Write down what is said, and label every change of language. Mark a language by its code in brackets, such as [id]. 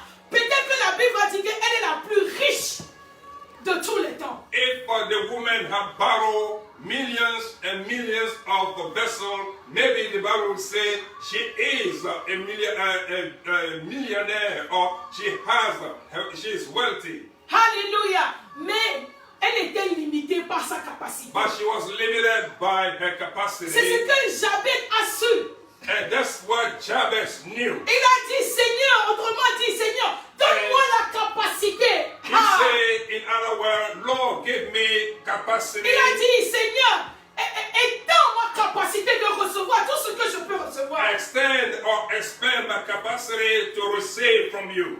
[fr] Peut-être que la Bible a dit qu'elle est la plus riche de tous les temps. [en] If the woman had borrowed millions and millions of vessels, maybe the Bible would say she is a millionaire or she is wealthy. Alléluia. [fr] Mais elle était limitée par sa capacité. [en] But she was limited by her capacity. [fr] C'est ce que Jabez a su. [en] And that's what Jabez knew. [fr] Il a dit, Seigneur, autrement dit, Seigneur, donne-moi la capacité. [en] He said, in other words, Lord, give me capacity. [fr] Il a dit, Seigneur, étends ma capacité de recevoir tout ce que je peux recevoir. [en] Extend or expand my capacity to receive from you.